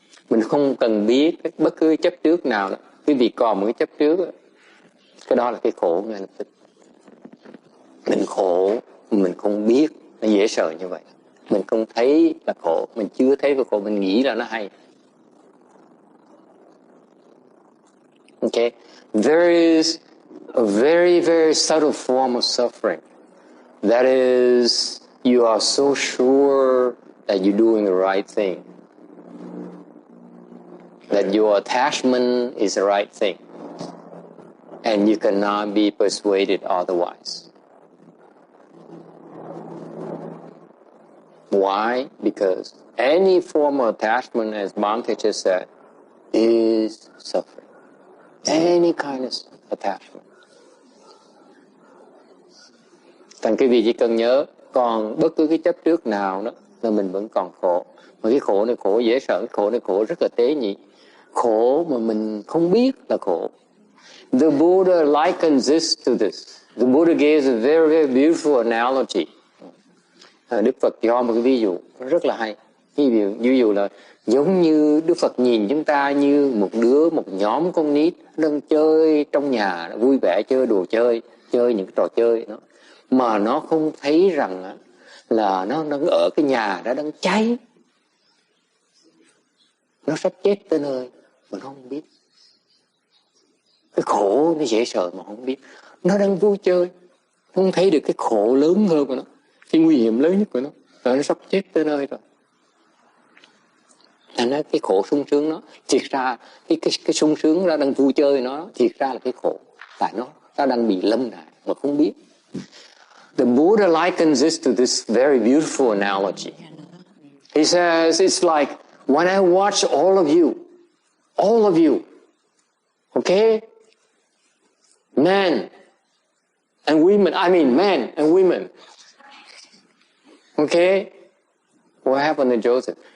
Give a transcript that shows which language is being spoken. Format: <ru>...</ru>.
<vi>Mình không cần biết bất cứ chấp trước nào đó. Quý vị còn một cái chấp trước đó, cái đó là cái khổ ngay lập tức. Mình khổ, mình không biết, nó dễ sợ như vậy. Mình không thấy là khổ, mình chưa thấy là khổ, mình nghĩ là nó hay.</vi> <en>Okay? There is a very, very subtle form of suffering. That is, you are so sure that you're doing the right thing. That your attachment is the right thing. And you cannot be persuaded otherwise. Why? Because any form of attachment, as Bhante just said, is suffering. Any kind of attachment.</en> <vi>Thành quý vị chỉ cần nhớ, còn bất cứ cái chấp trước nào đó là mình vẫn còn khổ. Mà cái khổ này khổ dễ sợ, cái khổ này khổ rất là tế nhị. Khổ mà mình không biết là khổ. The Buddha likens this to this. The Buddha gives a very, very beautiful analogy. Đức Phật cho một cái ví dụ rất là hay. Ví dụ là giống như Đức Phật nhìn chúng ta như một nhóm con nít đang chơi trong nhà, vui vẻ chơi đồ chơi những cái trò chơi đó. Mà nó không thấy rằng là nó đang ở cái nhà đó đang cháy. Nó sắp chết tới nơi mà nó không biết. Cái khổ nó dễ sợ mà không biết. Nó đang vui chơi, không thấy được cái khổ lớn hơn của nó, cái nguy hiểm lớn nhất của nó, rồi nó sắp chết tới nơi rồi. Thành ra cái khổ sung sướng nó, thiệt ra cái sung sướng nó đang vui chơi nó, thiệt ra là cái khổ, tại nó đang bị lâm nạn mà không biết.</vi> <en>The Buddha likens this to this very beautiful analogy. He says it's like when I watch all of you, okay, men and women, men and women, okay, what happened to Joseph?</en>